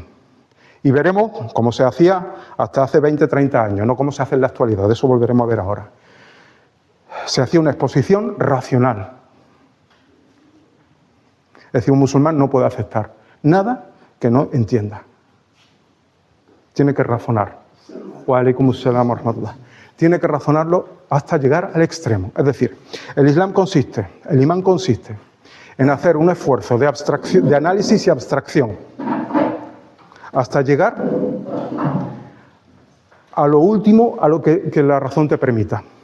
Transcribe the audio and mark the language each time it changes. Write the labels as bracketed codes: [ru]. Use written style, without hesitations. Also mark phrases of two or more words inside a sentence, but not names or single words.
[es] Y veremos cómo se hacía hasta hace 20, 30 años, no cómo se hace en la actualidad, de eso volveremos a ver ahora. Se hacía una exposición racional. Es decir, un musulmán no puede aceptar nada que no entienda. Tiene que razonar. [ar] وعليكم السلام ورحمة الله. [es] Tiene que razonarlo hasta llegar al extremo. Es decir, el imán consiste en hacer un esfuerzo de abstracción, de análisis y abstracción, hasta llegar a lo último, a lo que la razón te permita.